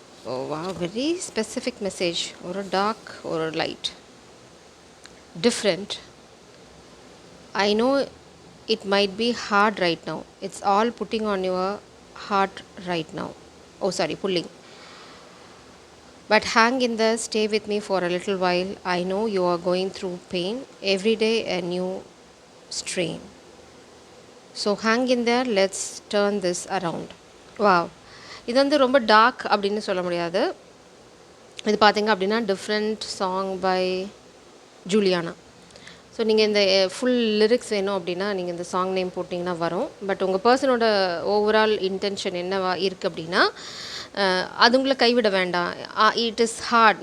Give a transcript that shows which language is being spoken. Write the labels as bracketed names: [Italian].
[English] Oh wow, very specific message. ஒரு dark, ஒரு light, different. I know it might be hard right now. It's all putting on your heart right now. Oh sorry, pulling. But hang in there, stay with me for a little while. I know you are going through pain. Every day a new strain. So hang in there, let's turn this around. Wow. [Tamil] இது வந்து ரொம்ப dark அப்படின்னு சொல்ல முடியாது. இது பார்த்தீங்க அப்படின்னா [English] Different song by Juliana. [Tamil] So நீங்கள் இந்த ஃபுல் லிரிக்ஸ் வேணும் அப்படின்னா நீங்கள் இந்த சாங் நேம் போட்டிங்கன்னா வரும். பட் உங்கள் பர்சனோட ஓவரால் இன்டென்ஷன் என்னவா இருக்குது அப்படின்னா, அது உங்களை கைவிட வேண்டாம். [English] It is hard.